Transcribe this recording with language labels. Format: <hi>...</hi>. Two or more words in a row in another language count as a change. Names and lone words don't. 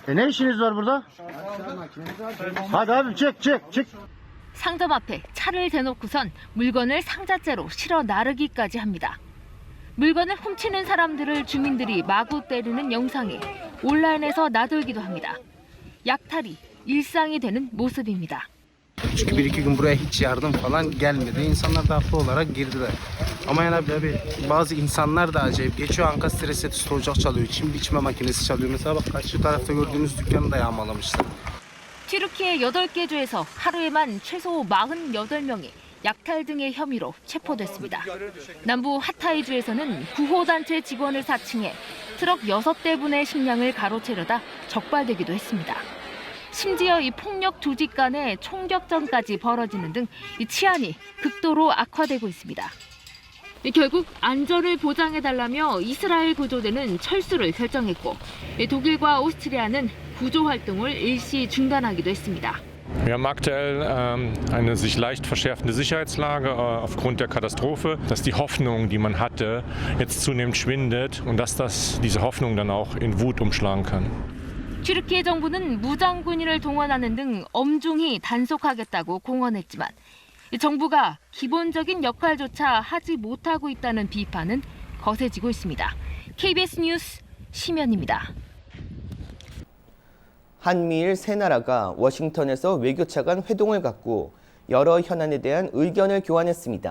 <ko>상점 앞에 차를 대놓고선 물건을 상자째로 실어 나르기까지 합니다. 물건을 훔치는 사람들을 ju민들이 마구 때리는 영상이 온라인에서 나돌기도 합니다. 약탈이 일상이 되는 모습입니다.</ko> <tr>Çünkü 1-2 gün buraya hiç yardım falan gelmedi. İnsanlar da haklı olarak girdiler. Ama yani bazı insanlar da acayip geçiyor. Ankastre seti stoğacak çalıyor. Çim biçme makinesi çalıyor. Mesela bak karşı tarafta gördüğünüz dükkanı da yağmalamışlar.</tr> <ko>튀르키예 8개 주에서 하루에만 최소 48명이 약탈 등의 혐의로 체포됐습니다. 남부 하타이주에서는 구호단체 직원을 사칭해 트럭 6대 분의 식량을 가로채려다 적발되기도 했습니다. 심지어 이 폭력 조직 간의 총격전까지 벌어지는 등 이 치안이 극도로 악화되고 있습니다. 결국 안전을 보장해달라며 이스라엘 구조대는 철수를 결정했고 독일과 오스트리아는 구조 활동을 일시 중단하기도 했습니다.</ko> <de>Wir haben aktuell eine sich leicht verschärfende Sicherheitslage aufgrund der Katastrophe, dass die Hoffnung, die man hatte, jetzt zunehmend schwindet und dass diese Hoffnung dann auch in Wut umschlagen kann.</de> <ko>튀르키예 정부는 무장군인을 동원하는 등 엄중히 단속하겠다고 공언했지만 정부가 기본적인 역할조차 하지 못하고 있다는 비판은 거세지고 있습니다. KBS 뉴스 심연입니다. 한미일 세 나라가 워싱턴에서 외교차 간 회동을 갖고 여러 현안에 대한 의견을 교환했습니다.</ko>